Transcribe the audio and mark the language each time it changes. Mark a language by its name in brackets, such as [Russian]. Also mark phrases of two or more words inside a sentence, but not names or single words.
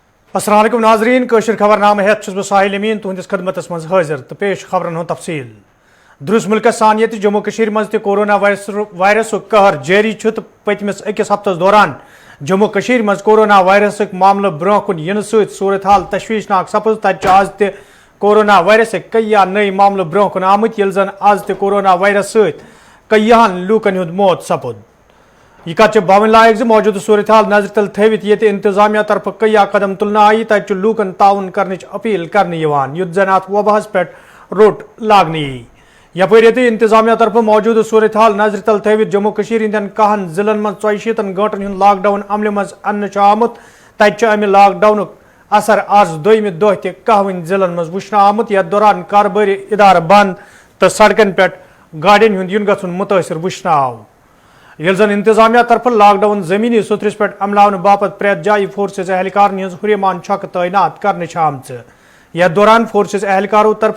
[Kashmiri] अस्सलाम वालेकुम नाजरीन कशर खबरनामा हेत बह साहिल अमीन तुहंदिस खदमतस मज हाजिर तो पेश खबरन हूं तफसील दुरुस मुल्कस सान ये जम्मू कशीर मज कोरोना वायरस कहर जारी तो पतमिस अकिस हफ्तस दौरान जम्मू कशीर मज कोरोना वायरस मामल ब्रोह कुन इन सूरत हाल तशवीशनाक सपज तत आज त कोरोना वायरस कई नई मामल ब्रोह कुन आमत यल जन आज त कोरोना वायरस कईहन लूकन हुंद मौत सपुद यह कत बावन लायक मौजूद सूरत हाल नजर तल थवित ये इंतजामिया तरफ कई कदम तुलना आई तत लूकन ताउन करने अपील करने युद्ध जन अत वबहस पे रोट लागने यपर ये इंतजामिया तरफ मौजूद सूरत हाल नजर तल थवित जम्मू कशीर हिंदन कहन जिलन मज 40 गंटन हुंद लॉकडाउन अमल मज अन्न आमुत तत अमि लॉकडाउन असर आज दोयमि दह त कहवन जिलन मज वुचन आमुत यथ दौरान कारोबारी इदार बंद तो सड़कन पे गाड़ियन हुंद युन गछुन मुतासिर वुचन आव यल जन इंतजामिया तरफ लॉकडाउन जमीनी सुथरस पे अमलावन बापत प्रेत जाय फोर्सेज एहलकार हज हुरमान छक तैनात करने आमच यथ दौरान फोर्सेज एहलकारों तरफ